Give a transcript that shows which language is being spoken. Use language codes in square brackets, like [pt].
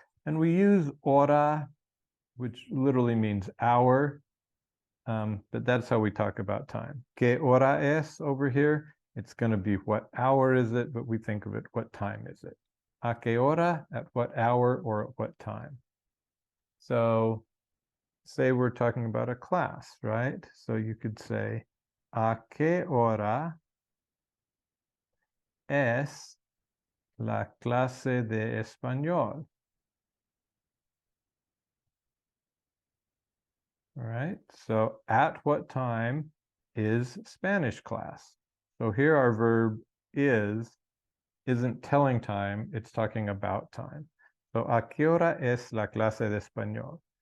[en] And we use hora, which literally means hour, but that's how we talk about time. [es] ¿Qué hora es [en] over here? It's going to be what hour is it, but we think of it, what time is it? [es] ¿A qué hora? [en] At what hour or at what time? So say we're talking about a class, right? So you could say, [es] ¿A qué hora es la clase de español? [en] All right, so at what time is Spanish class? So here our verb isn't telling time, it's talking about time. [es] So, ¿a qué hora es la clase de español?